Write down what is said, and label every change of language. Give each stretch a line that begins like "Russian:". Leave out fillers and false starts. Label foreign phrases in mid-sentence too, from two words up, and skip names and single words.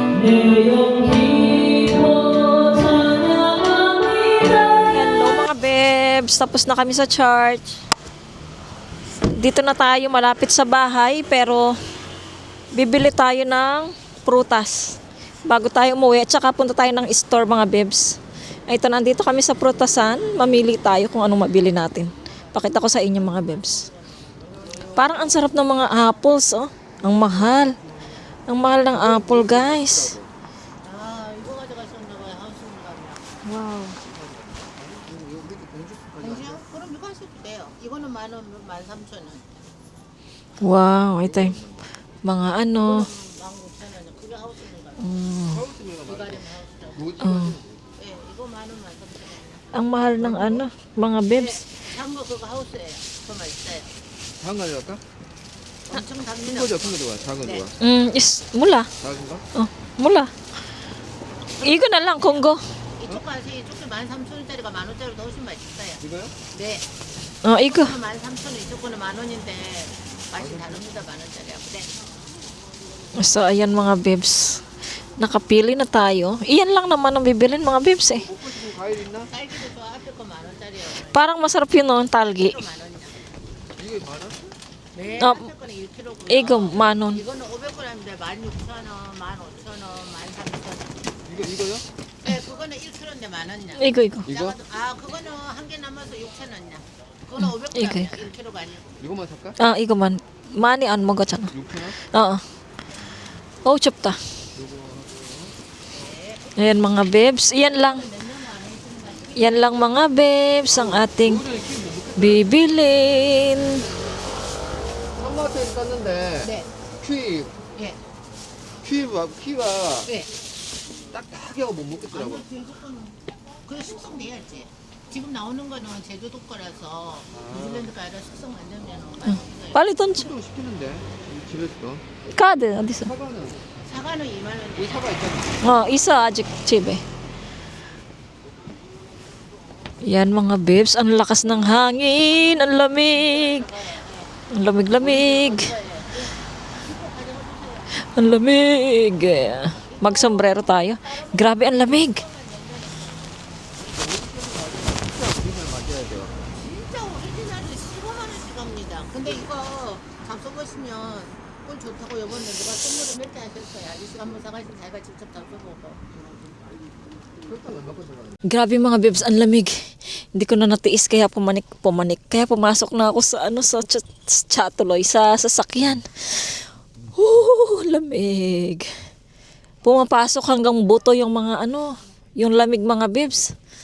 Korean: 내 용기 모 찬양합니다.
Filipino: Hello mga bebs, tapos na kami sa church. Dito na tayo malapit sa bahay pero bibili tayo ng prutas bago tayo umuwi at saka punta tayo ng store mga bebs. Ay, ito, nandito kami sa prutasan, mamili tayo kung anong mabili natin. Pakita ko sa inyo mga bebs. Parang ang sarap ng mga apples, oh. Ang mahal. Ang mahal ng apple, guys. Wow.
Korean: 그럼 이거 하셔도 돼요. 이거는 10,000원, 13,000원,
Filipino: Wow, ito yung mga ano.
Korean: 19,000원. 그게 하우스는 가요. 예, 이거 10,000원, 13,000원.
Filipino: Ang mahal ng ano, mga bebs.
Korean: 작은 거 그거 하우스예요. 그거 맛있어요. 작은 거 가져갈까? 엄청 큰 답니다. 거죠, 큰 거 좋아. 작은 거 네. 좋아. Is, mula. 작은 거?
Filipino: Mula. Igo na lang, Kongo.
Korean: 이쪽 가시 이쪽도 13,000원짜리가 10,000원짜리보다 훨씬 맛있어요. 이거요? 네. Igo. 이거는 13,000원, 이쪽 거는 10,000원인데 맛이 다릅니다. 10,000원짜리하고. 네.
Filipino: So, ayan mga bebs. Nakapili na tayo. Iyan lang naman ang bibilin mga bebs eh.
Korean: 먹고 싶은 과일 있나? 딸기도 저 앞에 거 10,000원짜리요.
Filipino: Parang masarap yun noon, talgi.
Korean: 10,000원이요. 이게 많아? 네. 어, 앞에 거는 1kg고요. Igo, manon. 이거는 500g인데 16,000원, 15,000원, 13,000원. 이거요? 네, 그거는 1kg인데 10,000원이야. 이거, 이거. 이거? 아, 그거는 한 개 남아서 6,000원이야. 그거는 500g이야. 이거. 1kg가 아니고. 이거만 살까? Igo man. Mani an mo gachana. 6,000원?
Filipino: Oo. Oh, chupta. Ayan mga bebs. Iyan lang. Yan lang mga bebs ang ating bibilin.
Korean: 한마트에서 샀는데 네. 퀴 예. 키가 네. 딱딱하고 못 먹겠더라고. 아니요, 제주도는 그래 숙성돼야지. 지금 나오는 거는 제주도 거라서 뉴질랜드가 아니라 숙성 안 되면 맛있어요.
Filipino: Palit doon siya.
Korean: 또 시키는데 집에서 Kada, adisa. 사과는 사과는 2만 원. 이 사과 있잖아. Isa ajik chibe.
Filipino: Yan mga bebs, ang lakas ng hangin, ang lamig. Ang lamig-lamig. Ang lamig. Magsombrero tayo. Grabe ang lamig.
Korean: 진짜 오리지널이 15만 원씩 합니다. 근데 이거 잡숴 보시면 꿀 좋다고 요번에 누가 선물을 몇 개 하셨어요. 아저씨가 한번 사가시면 자기가 직접 잡숴보고.
Filipino: Grabe mga bebs, ang lamig. Hindi ko na natiis kaya pumanik. Kaya pumasok na ako sa chatuloy, sa sasakyan. Lamig. Pumapasok hanggang buto yung mga yung lamig mga bebs.